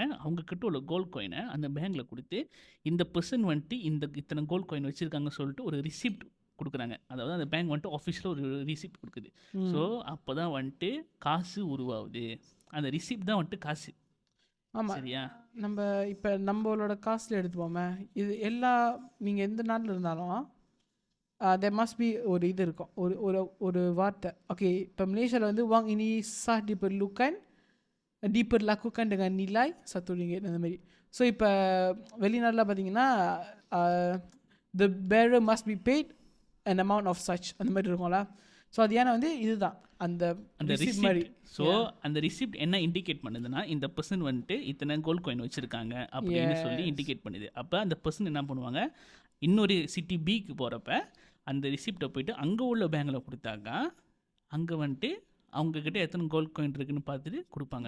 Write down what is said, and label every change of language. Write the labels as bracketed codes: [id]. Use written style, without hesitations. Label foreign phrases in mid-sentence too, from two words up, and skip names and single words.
[ta] அவங்கக்கிட்ட உள்ள [en] gold coin [ta] அந்த பேங்க்கில் கொடுத்து இந்த பர்சன் வந்துட்டு இத்தனை [en] gold coin [ta] வச்சுருக்காங்க சொல்லிட்டு ஒரு ரிசிப்ட் கொடுக்குறாங்க. அதாவது அந்த பேங்க் வந்துட்டு ஆஃபீஷியலாக ஒரு ரிசிப்ட் கொடுக்குது. ஸோ அப்போ தான் வந்துட்டு காசு உருவாகுது. அந்த ரிசிப்ட் தான் வந்துட்டு காசு. ஆமாம். சரியா? நம்ம இப்போ நம்மளோட காசில் எடுத்துப்போமே, இது எல்லா நீங்கள் எந்த நாட்டில் இருந்தாலும் [en] there must be [ta] ஒரு இது இருக்கும், ஒரு ஒரு ஒரு வார்த்தை. ஓகே, இப்போ மலேசியாவில் வந்து [ms] wang ini sah diperlakukan dengan nilai RM1 [ta] அந்த மாதிரி. ஸோ இப்போ வெளிநாட்டில் பார்த்தீங்கன்னா [en] the bearer must be paid an amount of such [ta] அந்த மாதிரி இருக்கும்ல. ஸோ அது ஏன்னா வந்து இதுதான் அந்த receipt மாதிரி. ஸோ அந்த ரிசிப்ட் என்ன இண்டிகேட் பண்ணுதுன்னா, இந்த பர்சன் வந்துட்டு இத்தனை [en] gold coin [ta] வச்சுருக்காங்க அப்படின்னு சொல்லி இண்டிகேட் பண்ணுது. அப்போ அந்த பர்சன் என்ன பண்ணுவாங்க, இன்னொரு சிட்டி பிக்கு போகிறப்ப அந்த ரிசிப்டை போயிட்டு அங்கே உள்ள பேங்கில் கொடுத்தாக்கா அங்கே வந்துட்டு அவங்கக்கிட்ட எத்தனை [en] gold coin [ta] இருக்குன்னு பார்த்துட்டு கொடுப்பாங்க.